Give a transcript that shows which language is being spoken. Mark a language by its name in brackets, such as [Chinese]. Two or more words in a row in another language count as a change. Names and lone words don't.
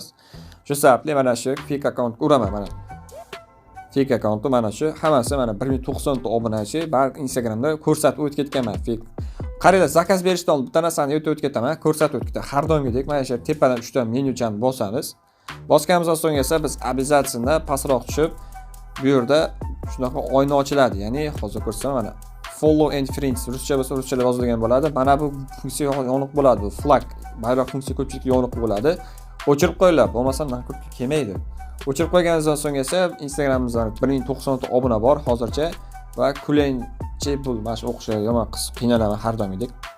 [Uzbek] Shu sababli mana shu fake akkauntga uraman mana. Fake akkauntim mana shu, hammasi mana 1090 ta obunachi, bar Instagramda ko'rsatib o'tib ketganman fake. Qaranglar, zakaz berishdan oldin bitta narsani o'tib ketaman, ko'rsatib o'tib ketaman. Har doimgidek mana shu tepadan 3 ta menyuchani bosamiz. Bosganimizdan so'ng esa biz обязательно pastroq tushib, bu yerda shunaqa oyna ochiladi. Ya'ni hozir ko'rsam mana [English] follow and friends [Uzbek] ruscha bo'lsa ruschada yozilgan bo'ladi. Mana bu funksiya yoniq bo'ladi. Bu flag bayroq funksiya ko'pchilik yoniq bo'ladi. O'chirib qo'yinglar, bo'lmasa nakutga kelmaydi. O'chirib qo'yganingizdan so'ng esa Instagramimizda 1090 ta obuna bor hozircha va kulenchi bu mana shu o'qishga yomon qiynalaman har doimgidek.